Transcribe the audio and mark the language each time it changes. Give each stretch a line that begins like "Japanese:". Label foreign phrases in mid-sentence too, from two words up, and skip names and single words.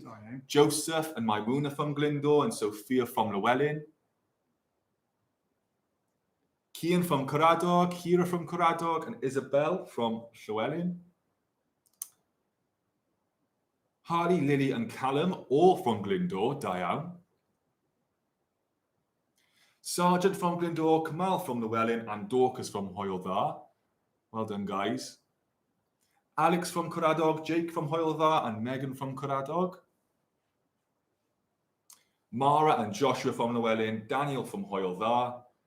English: Joseph and Maimuna from Glyndŵr, and Sophia from Llewellyn. Cian from Caradog, Hira from Caradog, and Isabel from Llewellyn. Harley, Lily, and Callum, all from Glyndŵr,
Welsh: da iawn.
English: Sergeant from Glyndŵr, Kamal from Llewellyn, and Dorcas from Hwyl Dda. Well done, guys. Alex from Caradog, Jake from Hwyl Dda, and Megan from Caradog. Mara and Joshua from Llewellyn, Daniel from Hwyl Dda.